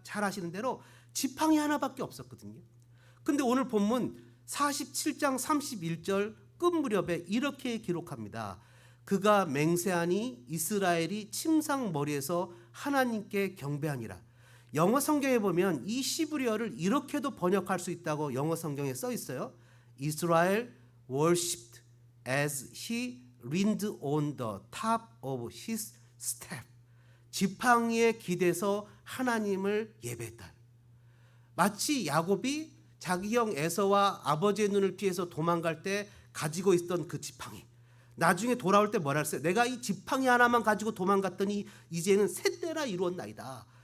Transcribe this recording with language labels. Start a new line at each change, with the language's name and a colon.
Korean: 잘 아시는 대로 지팡이 하나밖에 없었거든요. 근데 오늘 본문 47장 31절 끝 무렵에 이렇게 기록합니다. 그가 맹세하니 이스라엘이 침상 머리에서 하나님께 경배하니라. 영어 성경에 보면 이 시브리어를 이렇게도 번역할 수 있다고 영어 성경에 써 있어요.
English: Israel worshipped as he leaned on the top of his staff.
Korean: 지팡이에 기대서 하나님을 예배했다. 마치 야곱이 자기 형 에서와 아버지의 눈을 피해서 도망갈 때 가지고 있던 그 지팡이. 나중에 돌아올 때 뭐라 했어요? 내가 이 지팡이 하나만 가지고 도망갔더니 이제는 세 때나 이루었나이다.